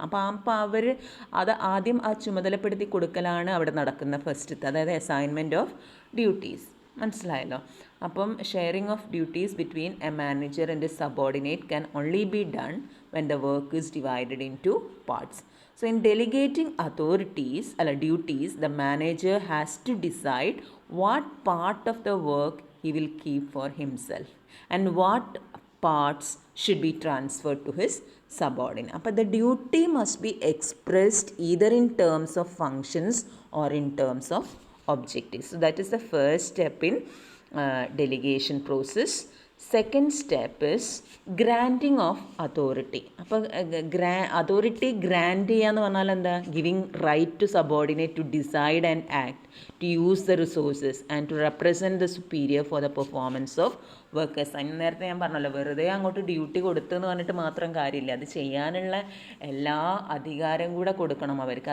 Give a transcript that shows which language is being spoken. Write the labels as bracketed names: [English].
[Malayalam] അപ്പോൾ അവർ അത് ആദ്യം ആ ചുമതലപ്പെടുത്തി കൊടുക്കലാണ് അവിടെ നടക്കുന്ന ഫസ്റ്റത്തെ, അതായത് [English] Assignment of duties. [Malayalam] മനസ്സിലായല്ലോ. [English] അപ്പം sharing of duties between a manager and a subordinate can only be done when the work is divided into parts. So in delegating duties, the manager has to decide what part of the work he will keep for himself and what parts should be transferred to his subordinate. But the duty must be expressed either in terms of functions or in terms of objectives. So that is the first step in delegation process. Second step is granting of authority. [Malayalam] അപ്പോൾ authority grant ചെയ്യുക എന്ന് പറഞ്ഞാൽ എന്താ? [English] Giving right to subordinate to decide and act, to use the resources and to represent the superior for the performance of workers. [Malayalam] അതിന് നേരത്തെ ഞാൻ പറഞ്ഞല്ലോ, വെറുതെ അങ്ങോട്ട് ഡ്യൂട്ടി കൊടുത്തെന്ന് പറഞ്ഞിട്ട് മാത്രം കാര്യമില്ല, അത് ചെയ്യാനുള്ള എല്ലാ അധികാരം കൂടെ കൊടുക്കണം അവർക്ക്.